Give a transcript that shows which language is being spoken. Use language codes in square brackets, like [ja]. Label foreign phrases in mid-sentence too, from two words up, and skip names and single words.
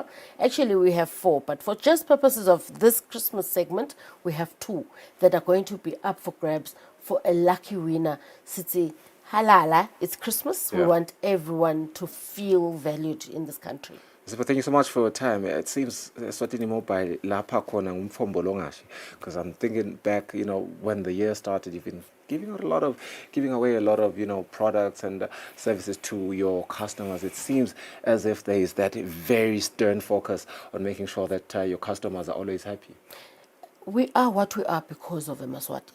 [en] Actually, we have 4, but for just purposes of this Christmas segment, we have 2 that are going to be up for grabs for a lucky winner. [ss] Sitsi halala, [en] it's Christmas. Yeah. We want everyone to feel valued in this country. But thank you so much for your time. It seems Eswatini Mobile [ss] lapha khona ngumfombo longashi, [en] because I'm thinking back, you know, when the year started, you've been giving away a lot of, you know, products and services to your customers. It seems as if there is that very stern focus on making sure that your customers are always happy. We are what we are because of Eswatini.